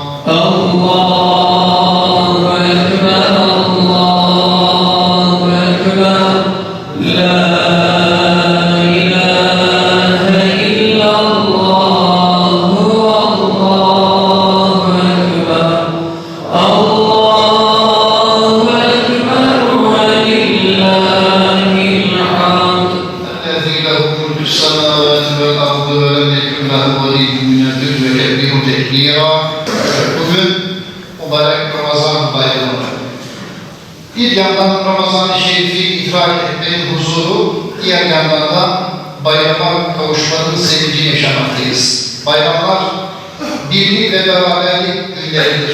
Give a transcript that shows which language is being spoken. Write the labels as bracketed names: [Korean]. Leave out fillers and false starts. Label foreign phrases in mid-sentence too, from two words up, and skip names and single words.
[Arabic] الله أكبر الله أكبر لا إله إلا الله الله أكبر الله أكبر ولله الحمد الذي له ملك السماوات والأرض ولم يكن له ولي من الذل وكبره تكبيرا. [Turkish] Bugün mübarek Ramazan bayramı. Bir yandan Ramazan-ı Şerif'i idrak etmenin huzuru, diğer yandan da bayrama kavuşmanın sevincini yaşamaktayız. Bayramlar birlik ve beraberlik günleridir.